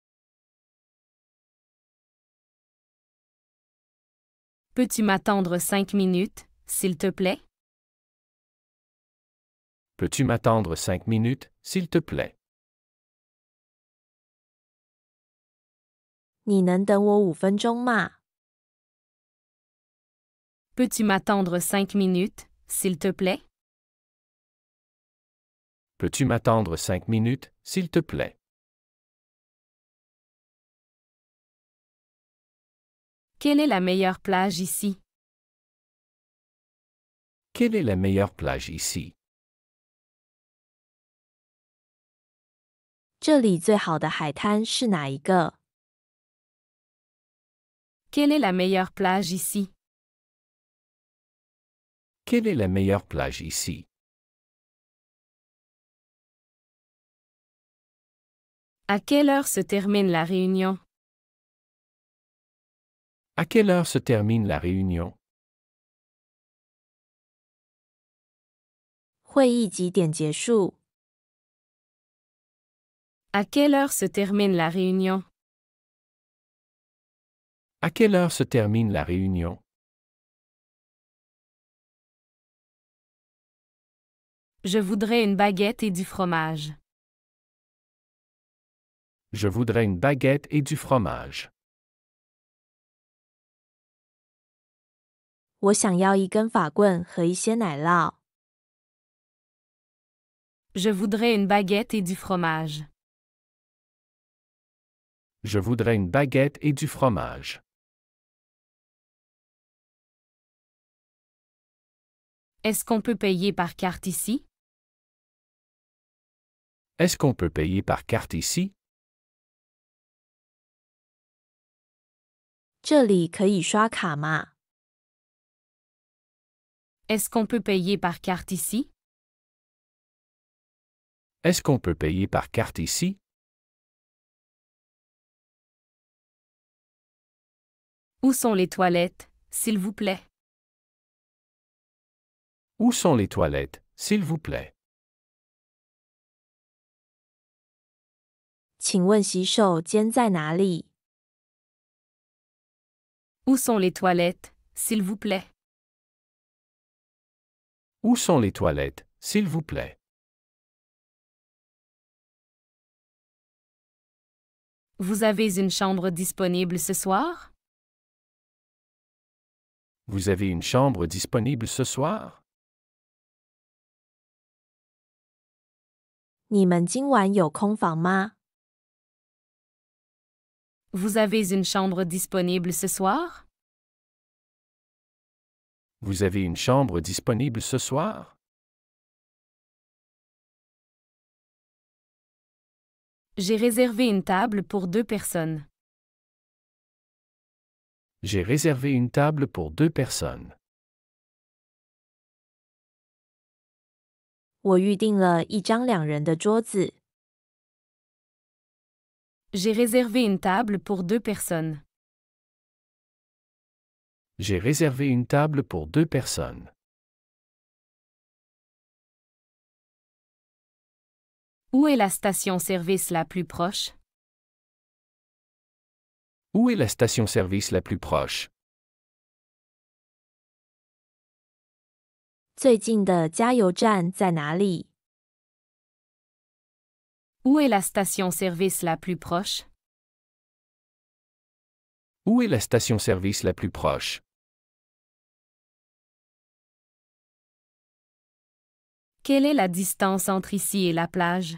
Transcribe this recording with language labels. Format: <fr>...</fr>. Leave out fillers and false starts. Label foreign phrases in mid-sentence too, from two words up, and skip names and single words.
<fr>Peux-tu m'attendre 5 minutes, s'il te plaît? Peux-tu m'attendre 5 minutes, s'il te plaît?</fr> <zh>你能等我5分钟吗？</zh> <fr>Peux-tu m'attendre 5 minutes, s'il te plaît? Peux-tu m'attendre 5 minutes, s'il te plaît? Quelle est la meilleure plage ici? Quelle est la meilleure plage ici?</fr> <zh>这里最好的海滩是哪一个？</zh> <fr>Quelle est la meilleure plage ici? Quelle est la meilleure plage ici? À quelle heure se termine la réunion? À quelle heure se termine la réunion?</fr> <zh>会议几点结束？</zh> <fr>À quelle heure se termine la réunion? À quelle heure se termine la réunion? Je voudrais une baguette et du fromage. Je voudrais une baguette et du fromage.</fr> <zh>我想要一根法棍和一些奶酪。</zh> <fr>Je voudrais une baguette et du fromage. Je voudrais une baguette et du fromage. Est-ce qu'on peut payer par carte ici? Est-ce qu'on peut payer par carte ici?</fr> <zh>这里可以刷卡吗？</zh> <fr>Est-ce qu'on peut payer par carte ici? Est-ce qu'on peut payer par carte ici? Où sont les toilettes, s'il vous plaît? Où sont les toilettes, s'il vous plaît?</fr> <zh>请问洗手间在哪里？</zh> <fr>Où sont les toilettes, s'il vous plaît? Où sont les toilettes, s'il vous plaît? Vous avez une chambre disponible ce soir? Vous avez une chambre disponible ce soir?</fr> <zh>你们今晚有空房吗？</zh> <fr>Vous avez une chambre disponible ce soir? Vous avez une chambre disponible ce soir? J'ai réservé une table pour 2 personnes. J'ai réservé une table pour 2 personnes.</fr> <zh>我预订了一张2人的桌子。</zh> <fr>J'ai réservé une table pour 2 personnes. J'ai réservé une table pour 2 personnes. Où est la station-service la plus proche? Où est la station-service la plus proche?</fr> <zh>最近的加油站在哪里？</zh> <fr>Où est la station-service la plus proche? Où est la station-service la plus proche? Quelle est la distance entre ici et la plage?</fr>